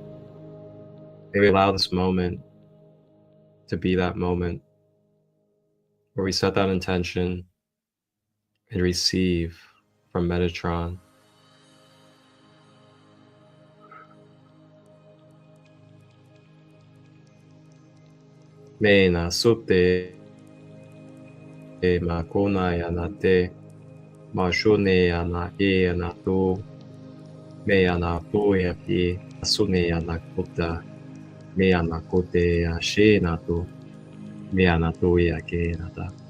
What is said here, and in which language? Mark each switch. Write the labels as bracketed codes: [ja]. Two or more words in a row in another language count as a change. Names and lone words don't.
[en] Maybe allow this moment to be that moment where we set that intention and receive from Metatron. Me na sute e ma kona ya na te ma shune ya na e ya na to me ya na po ya pi sune ya na kota me ya na kote ya she na to me ya na to ya ke na ta.